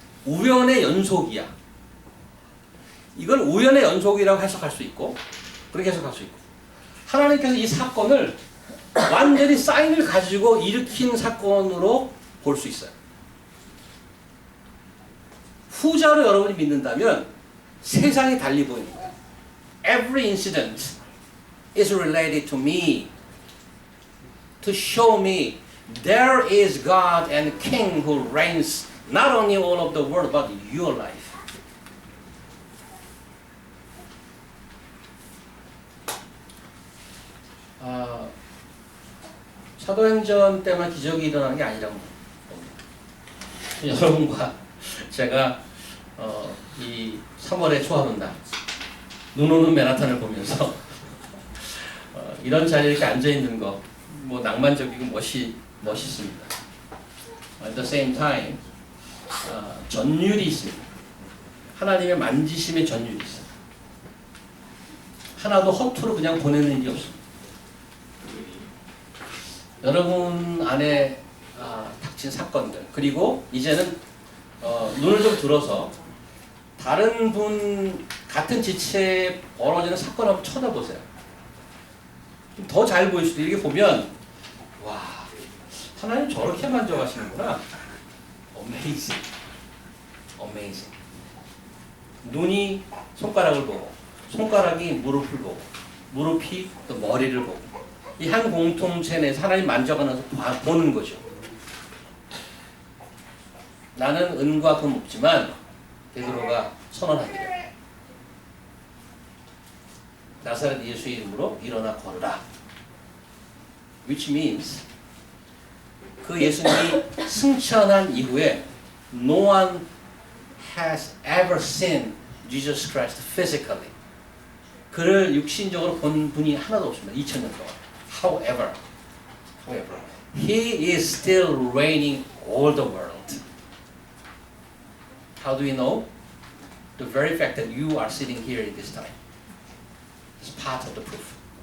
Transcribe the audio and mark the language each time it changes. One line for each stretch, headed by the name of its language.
Korean: 우연의 연속이야. 이걸 우연의 연속이라고 해석할 수 있고 그렇게 해석할 수 있고 하나님께서 이 사건을 완전히 사인을 가지고 일으킨 사건으로 볼 수 있어요. 후자로 여러분이 믿는다면 세상이 달리 보이는 거예요.
English: Every incident is related to me to show me there is God and King who reigns not only all of the world but your life.
Korean: 사도행전 때만 기적이 일어나는 게 아니라고 봅니다. 여러분과 제가 이 3월의 초하룻 날 눈 오는 맨하탄을 보면서 이런 자리에 이렇게 앉아 있는 거 뭐 낭만적이고 멋있습니다.
English: At the same time
Korean: 전율이 있습니다. 하나님의 만지심의 전율이 있어요. 하나도 허투루 그냥 보내는 일이 없습니다. 여러분 안에 닥친 사건들 그리고 이제는 눈을 좀 들어서 다른 분 같은 지체에 벌어지는 사건을 한번 쳐다보세요. 더 잘 보일 수도 이렇게 보면 와 하나님 저렇게 만져가시는구나.
English: Amazing. Amazing.
Korean: 눈이 손가락을 보고 손가락이 무릎을 보고 무릎이 또 머리를 보고 이 한 공통체 내에서 하나님 만져가면서 보는 거죠. 나는 은과 금 없지만 베드로가 선언하기를 나사렛 예수의 이름으로 일어나 걸으라.
English: Which means
Korean: 그 예수님이 승천한 이후에
English: No one has ever seen Jesus Christ physically.
Korean: 그를 육신적으로 본 분이 하나도 없습니다. 2000년 동안.
English: However, He is still reigning all the world. How do we know? The very fact that you are sitting here in this time is part of the proof.